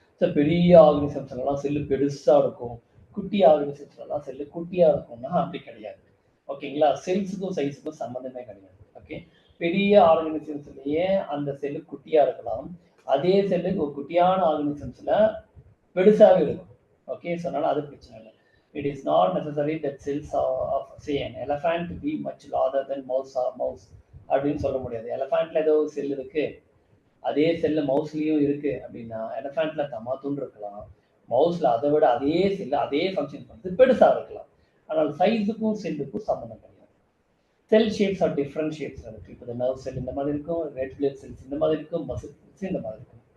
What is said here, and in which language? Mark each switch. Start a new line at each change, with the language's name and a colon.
Tamil: So பெரிய ஆர்கனிசம்ஸ்லாம் cell பெருசாக இருக்கும், குட்டி ஆர்கனிசம்ஸ்லாம் செல்லு குட்டியாக இருக்கும்னா அப்படி கிடையாது. ஓகேங்களா, செல்ஸுக்கும் சைஸுக்கும் சம்மந்தமே கிடையாது. ஓகே, பெரிய ஆர்கனிசம்ஸ்லேயே அந்த செல்லு குட்டியாக இருக்கலாம், அதே செல்லுக்கு ஒரு குட்டியான ஆர்கனிசம்ஸில் பெருசாகவே இருக்கும். ஓகே, ஸோ அதனால் அது பிரச்சனை இல்லை.
English: It is not necessary that cells of say an elephant be much larger than mouse
Tamil: அப்படின்னு சொல்ல முடியாது. எலஃபேண்ட்ல ஏதோ செல் இருக்கு, அதே செல்லு மவுஸ்லயும் இருக்கு அப்படின்னா எலஃபேண்ட்ல தமாத்துன்னு இருக்கலாம், மவுஸ்ல அதை விட அதே செல்லு அதே ஃபங்க்ஷன் பண்ணுறது பெருசா இருக்கலாம். ஆனால் சைஸுக்கும் செல்லுக்கும் சம்மந்தம் கிடையாது. செல் ஷேப்ஸ் ஆர் டிஃப்ரெண்ட் ஷேப்ஸ் இருக்கு. இப்போ நர்வ் செல் இந்த மாதிரி இருக்கும், ரெட் பிளட் செல்ஸ் இந்த மாதிரி இருக்கும், மசில் செல்ஸ் இந்த மாதிரி இருக்கும்.